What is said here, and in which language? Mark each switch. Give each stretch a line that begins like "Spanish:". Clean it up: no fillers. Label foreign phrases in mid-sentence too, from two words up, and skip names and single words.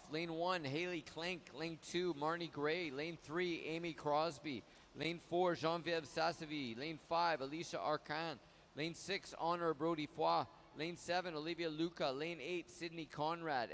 English: Lane 1, Haley Klenk. Lane 2, Marnie Gray. Lane 3, Amy Crosby. Lane 4, Genevieve Sassavi. Lane 5, Alicia Arcan. Lane 6, Honor Brody Foy. Lane 7, Olivia Luca. Lane 8, Sydney Conrad.